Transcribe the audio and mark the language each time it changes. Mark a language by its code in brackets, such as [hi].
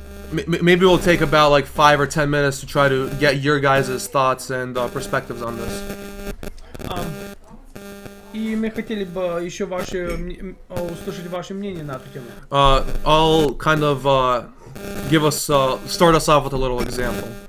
[en] Maybe we'll take about like 5 or 10 minutes to try to get your guys' thoughts and perspectives on this. [ru] И мы хотели бы еще услышать ваше мнение на эту тему. [en] I'll kind of start us off with a little example.